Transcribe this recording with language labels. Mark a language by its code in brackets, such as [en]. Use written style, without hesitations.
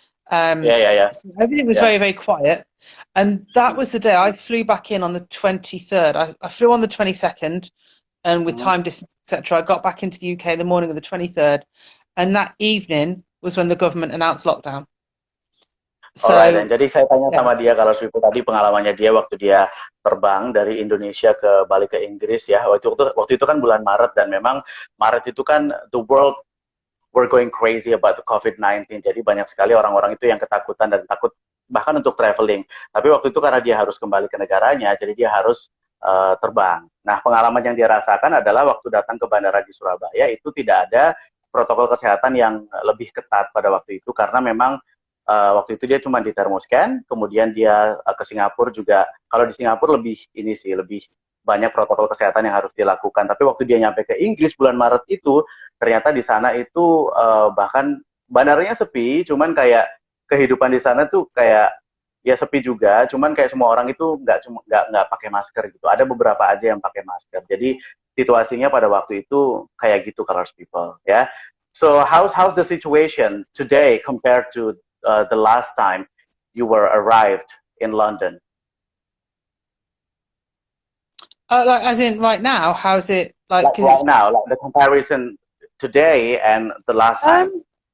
[en] So everything was very, very quiet. And that was the day I flew back in on the 23rd. I flew on the 22nd, and with time distance, etc., I got back into the UK the morning of the 23rd. And that evening was when the government announced lockdown. So, alright, [id] jadi saya tanya sama dia kalau Swipu tadi pengalamannya dia waktu dia terbang dari Indonesia balik ke Inggris ya. Waktu itu kan bulan Maret, dan memang Maret itu kan [en] the world were going crazy about the COVID-19. [id] Jadi banyak sekali orang-orang itu yang ketakutan dan takut bahkan untuk traveling. Tapi waktu itu karena dia harus kembali ke negaranya, jadi dia harus terbang. Nah, pengalaman yang dia rasakan adalah waktu datang ke bandara di Surabaya itu tidak ada protokol kesehatan yang lebih ketat pada waktu itu, karena memang waktu itu dia cuma di thermoscan, kemudian dia ke Singapura juga. Kalau di Singapura lebih banyak protokol kesehatan yang harus dilakukan. Tapi waktu dia nyampe ke Inggris bulan Maret itu, ternyata di sana itu bahkan bandaranya sepi, cuman kayak kehidupan di sana tuh kayak ya sepi juga, cuman kayak semua orang itu nggak pakai masker gitu. Ada beberapa aja yang pakai masker. Jadi situasinya pada waktu itu kayak gitu, colors people, ya. [en] So how's the situation today compared to the last time you were arrived in London? Like, as in right now, how's it like? Right now, like the comparison today and the last time.